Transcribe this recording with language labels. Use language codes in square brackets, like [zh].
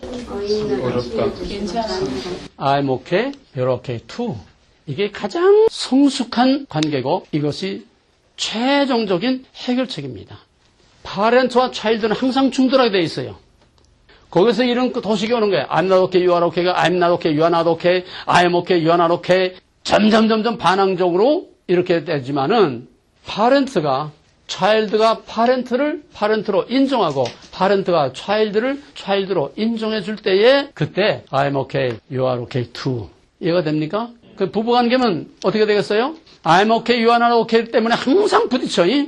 [ko] 어렵다. 괜찮아. [en] I'm okay, you're okay too. [ko] 이게 가장 성숙한 관계고 이것이 최종적인 해결책입니다. 파렌트와 차일드는 항상 충돌하게 돼 있어요. 거기서 이런 도식이 오는 거예요. [en] I'm not okay, you are okay가 I'm not okay, you are not okay, I'm okay, you are not okay. [ko] 점점 반항적으로 이렇게 되지만은 파렌트가 차일드가 파렌트로 인정하고 파렌트가 차일드로 인정해 줄 때에 그때 [en] I'm okay, you are okay too. [ko] 이해가 됩니까? 그 부부관계면 어떻게 되겠어요? [en] I'm okay, you are not okay [ko] 때문에 항상 부딪혀.